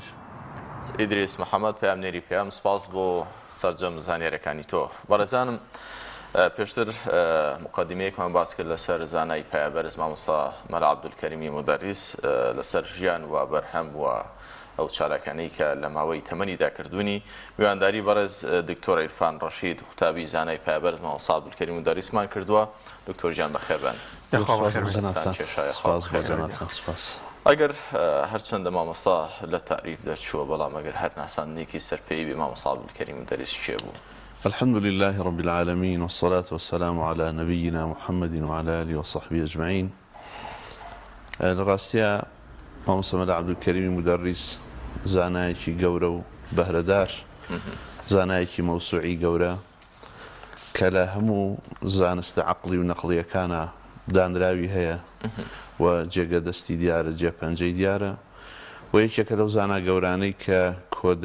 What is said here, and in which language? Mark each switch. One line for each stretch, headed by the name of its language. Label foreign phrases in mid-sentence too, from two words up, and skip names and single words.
Central Kurdish: ئیدریس محەممەد پامنێری پێم سپاس بۆ سەرجەم زانیارەکانی تۆ بەڕێزانم پێشتر مقدمەیەکمان باس کرد لەسەر زانای پایەبەرز مامۆستا مەلا عەبدولکەریمی مودەریس لەسەر ژیان و بەرهەم و ئەو چالاکانەی کە لە ماوەی تەمەنیدا کردوونی میوانداری بەڕێز دکتۆر عیرفان ڕەشید قوتابی زانای پایەبەرز مامۆستا عەبدولکەریم مودەریسمان کردووە دکتۆر ژیان بەخێر بن. ئەگەر هەرچەندە مامۆستا لە تعریف دەرچووە بەڵام ئەگەر هەر ناساندنێکی سەرپێی بێ مامۆستا عەبدولکەریم مودەریس چێ بوو؟
Arabic: الحمد لله رب العالمين والصلاة والسلام على نبينا محمد وعلى آله وصحبه أجمعين.
Central Kurdish: لراستيا مامۆستا مەلا عەبدولکەریمی مودەریس زانایەکی گەورە و بەهرەدار زانایەکی مەوسوعی گەورە کە لە هەموو زانستە عەقڵی و نەقڵیەکانە دانراوی هەیە و جێگە دەستی دیارە جێپەنجەی دیارە و یەکێکە لەو زانا گەورانەی کە کۆدەنی